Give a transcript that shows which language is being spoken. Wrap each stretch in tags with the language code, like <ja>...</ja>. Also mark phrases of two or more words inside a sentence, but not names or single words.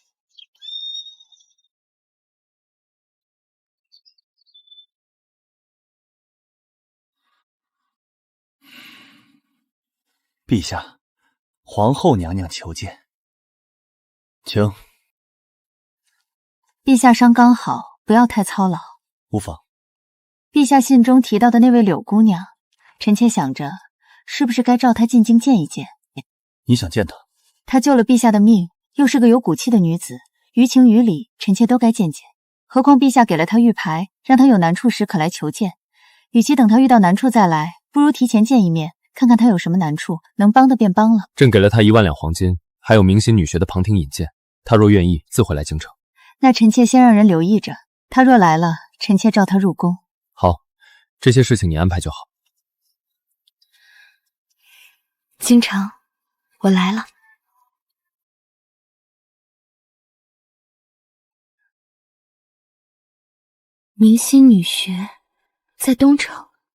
<zh>陛下，皇后娘娘求見。請。陛下傷剛好，不要太操勞。無妨。陛下信中提到的那位柳姑娘，臣妾想着，是不是該召她進京見一見？你想見她？她救了陛下的命，又是個有骨氣的女子，於情於理，臣妾都該見見。何況陛下給了她玉牌，讓她有難處時可來求見。與其等她遇到難處再來，不如提前見一面，看看她有什麼難處，能幫的便幫了。朕給了她1萬兩黃金，還有明星女學的旁聽引薦，她若願意，自會來京城。那臣妾先讓人留意着，她若來了，臣妾召她入宮。好，這些事情你安排就好。京城，我來了。明星女學在東城。</zh>